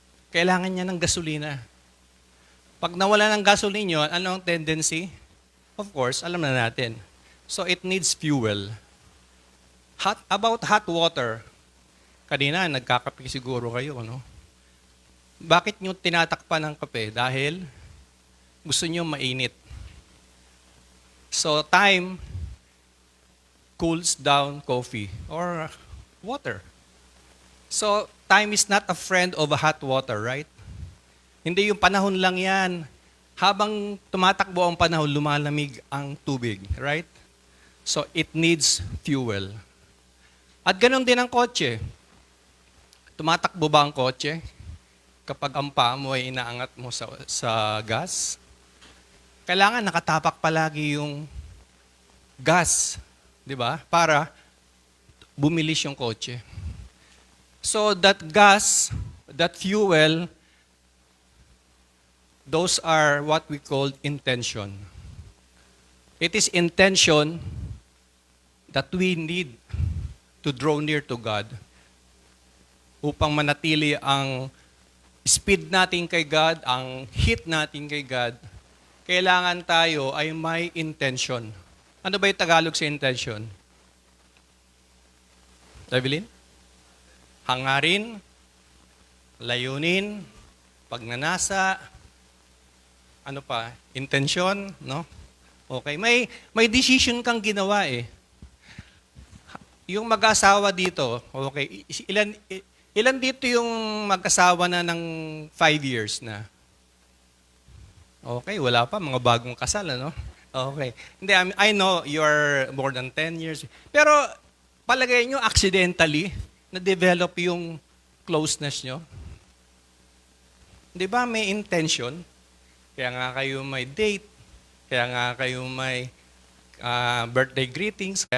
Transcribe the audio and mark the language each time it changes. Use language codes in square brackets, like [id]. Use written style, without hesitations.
[tl] Kailangan niya ng gasolina. Pag nawala ng gasolina yun, ano ang tendency? [en] Of course, [tl] alam na natin. [en] So it needs fuel. About hot water, [tl] kanina nagkakape siguro kayo, no? Bakit nyo tinatakpan ng kape? Dahil gusto nyo mainit. [en] So time cools down coffee or water. So time is not a friend of hot water, right? [tl] Hindi yung panahon lang yan. Habang tumatakbo ang panahon, lumalamig ang tubig, right? [en] So it needs fuel. [tl] At ganun din ang kotse. Tumatakbo ba ang kotse? Kapag ang paa mo ay inaangat mo sa gas, kailangan nakatapak palagi yung gas, di ba? Para bumilis yung kotse. [en] So that gas, that fuel, those are what we call intention. It is intention that we need to draw near to God [tl] upang manatili ang speed natin kay God, ang hit natin kay God. Kailangan tayo ay may intention. Ano ba yung Tagalog sa intention? Evelyn? Hangarin, layunin, pagnanasa, ano pa? Intention, no? Okay, may decision kang ginawa eh. Yung mag-asawa dito, okay, ilan dito yung mag-asawa na ng 5 years na? Okay, wala pa, mga bagong kasal, ano? Okay. Hindi, [en] I know you're more than 10 years. [tl] Pero palagay nyo, accidentally, na-develop yung closeness nyo? Di ba may intention? Kaya nga kayo may date, kaya nga kayo may birthday greetings.